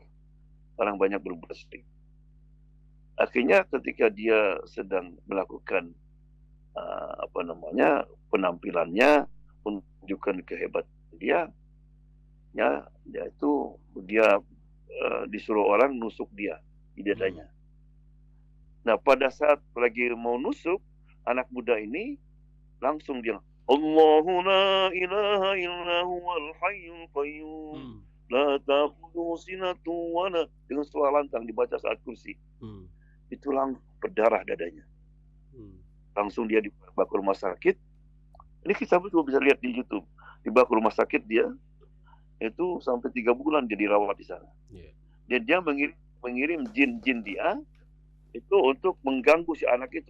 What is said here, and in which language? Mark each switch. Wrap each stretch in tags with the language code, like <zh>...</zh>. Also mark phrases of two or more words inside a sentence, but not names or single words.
<id>Orang banyak berbuat syirik. Akhirnya ketika dia sedang melakukan penampilannya, menunjukkan kehebatan dia, ya, dia disuruh orang nusuk dia di Hmm. dadanya. Nah, pada saat lagi mau nusuk, anak muda ini langsung dia,</id> <ar>اللَّهُ لَا إِلَٰهَ إِلَّا هُوَ الْحَيُّ الْقَيُّومُ, Hmm. لَا تَأْخُذُهُ سِنَةٌ وَلَا,</ar> <id>dengan suara lantang dibaca saat kursi. Hmm. Itu langsung berdarah dadanya. Hmm. Langsung dia dibawa ke rumah sakit. Ini kita betul bisa lihat di YouTube. Dibawa ke rumah sakit dia, itu sampai 3 bulan dia dirawat di sana. Yeah. Dan dia mengirim jin-jin dia itu untuk mengganggu si anak itu.</id>